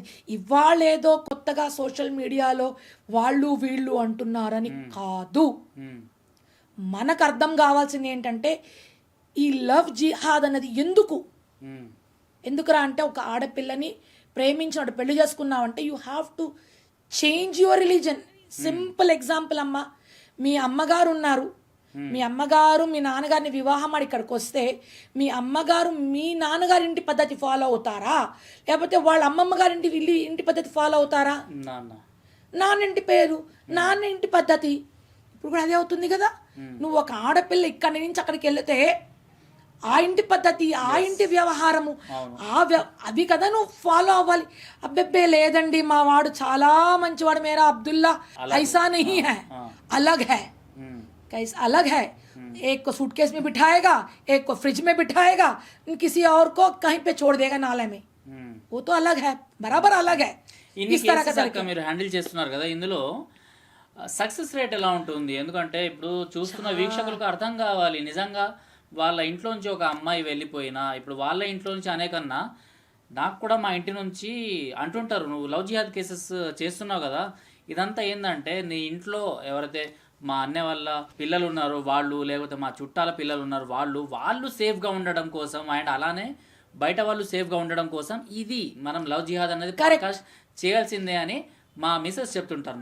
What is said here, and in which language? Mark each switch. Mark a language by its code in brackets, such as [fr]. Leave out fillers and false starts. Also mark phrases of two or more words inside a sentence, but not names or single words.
[te] ఇవాళేదో కొత్తగా సోషల్ మీడియాలో వాళ్ళు వీళ్ళు అంటున్నారని కాదు, మనకు అర్థం కావాల్సింది ఏంటంటే ఈ [en] love jihad [te] అన్నది ఎందుకురా అంటే ఒక ఆడపిల్లని ప్రేమించినట్టు పెళ్లి చేసుకున్నావంటే [en] you have to change your religion. simple example [te] అమ్మ, మీ అమ్మగారు ఉన్నారు, మీ అమ్మగారు మీ నాన్నగారిని వివాహం ఆడి ఇక్కడికి వస్తే మీ అమ్మగారు మీ నాన్నగారి ఇంటి పద్ధతి ఫాలో అవుతారా, లేకపోతే వాళ్ళ అమ్మమ్మ గారి ఇంటి పద్ధతి ఫాలో అవుతారా? నాన్న ఇంటి పేరు, నాన్న ఇంటి పద్ధతి. ఇప్పుడు కూడా అదే అవుతుంది కదా. నువ్వు ఒక ఆడపిల్ల ఇక్కడి నుంచి అక్కడికి వెళితే ఆ ఇంటి పద్ధతి, ఆ ఇంటి వ్యవహారము, అవి కదా నువ్వు ఫాలో అవ్వాలి. అబ్బెబ్బే లేదండి మా వాడు చాలా మంచివాడు, [hi] मेरा अब्दुल्ला ऐसा नहीं है, अलग है, कैसे अलग है, एक को सूटकेस में बिठाएगा, एक को फ्रिज में बिठाएगा, किसी और को कहीं पे छोड़ देगा नाले में, वो तो अलग है, बराबर अलग है. [te] ఇన్ని కేసెస్ మీరు హ్యాండిల్ చేస్తున్నారు కదా, ఇందులో [en] success rate [te] ఎలా ఉంటుంది? ఎందుకంటే ఇప్పుడు చూస్తున్న వీక్షకులకు అర్థం కావాలి, నిజంగా వాళ్ళ ఇంట్లో నుంచి ఒక అమ్మాయి వెళ్ళిపోయినా, ఇప్పుడు వాళ్ళ ఇంట్లో నుంచి అనేకన్నా నాకు కూడా మా ఇంటి నుంచి అంటుంటారు, నువ్వు [en] love jihad cases [te] చేస్తున్నావు కదా, ఇదంతా ఏంటంటే నీ ఇంట్లో ఎవరైతే మా అన్నయ్య వాళ్ళ పిల్లలు ఉన్నారు వాళ్ళు, లేకపోతే మా చుట్టాల పిల్లలు ఉన్నారు వాళ్ళు సేఫ్గా ఉండడం కోసం, అండ్ అలానే బయట వాళ్ళు సేఫ్గా ఉండడం కోసం ఇది మనం [en] love jihad [te] అనేది పాడ్‌కాస్ట్ చేయాల్సిందే అని మా మిసెస్ చెప్తుంటారు.